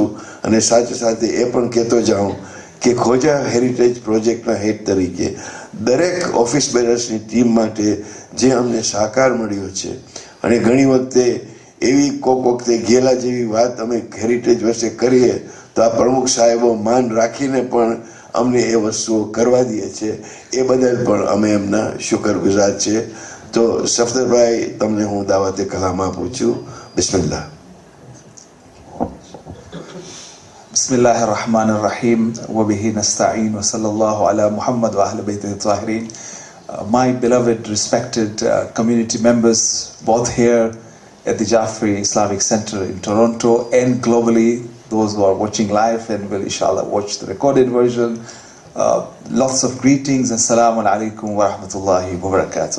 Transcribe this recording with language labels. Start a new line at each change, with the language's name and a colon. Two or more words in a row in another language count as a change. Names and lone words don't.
Gujarati: અને સાથે સાથે એ પણ કહેતો જાઉં કે ખોજા હેરિટેજ પ્રોજેક્ટના હેડ તરીકે દરેક ઓફિસ બેરર્સની ટીમ માટે જે અમને સહકાર મળ્યો છે અને ઘણી વખતે એવી કોક વખતે ગેલા જેવી વાત અમે હેરિટેજ વર્ષે કરીએ તો આ પ્રમુખ સાહેબો માન રાખીને પણ અમને એ વસ્તુઓ કરવા દે છે. એ બદલ પણ અમે એમના શુક્રગુજાર છે. તો સફદરભાઈ તમને હું દાવતે કલામ આપું છું. બિસ્મિલ્લાહ.
Arabic: بسم الله الرحمن الرحيم وبه نستعين وصلى الله على محمد وأهل بيته الطاهرين.
English: My beloved, respected community members, both here at the Jaffrey Islamic Center in Toronto and globally, those who are watching live and will inshallah watch the recorded version, lots of greetings and
Arabic: السلام عليكم ورحمة الله وبركاته.